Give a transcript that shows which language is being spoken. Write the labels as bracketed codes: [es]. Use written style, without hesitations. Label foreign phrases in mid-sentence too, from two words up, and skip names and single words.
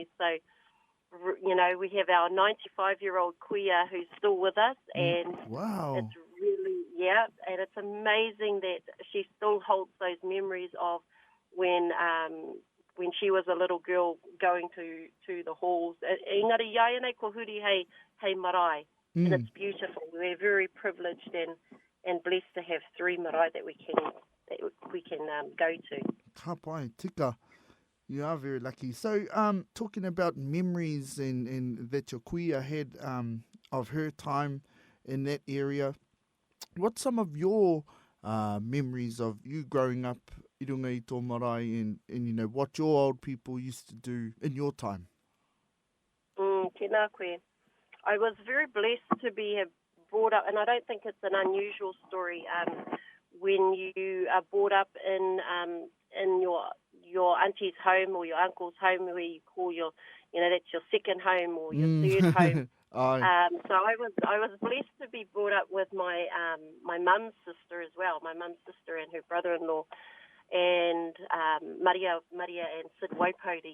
[en] So, you know, we have our 95-year-old kuia who's still with us, and wow. it's really, and it's amazing that she still holds those memories of when she was a little girl going to the halls. [mi] Engari iai nei ko huri hei marae, [en] and it's beautiful. We're very privileged and blessed to have 3 marae that we can go to. [mi] Ka pai, tika. [en] You are very lucky. So, talking about memories and that your kuia had of her time in that area, what's some of your memories of you growing up [mi] i runga i tō marae [en] and you know, what your old people used to do in your time? [mi] Tēnā koe. [en] I was very blessed to be brought up, and I don't think it's an unusual story, when you are brought up in your auntie's home or your uncle's home, where you call your, you know, that's your second home or your third home. So I was blessed to be brought up with my mum's sister as well, my mum's sister and her brother-in-law, and Maraea and Sid Waipori.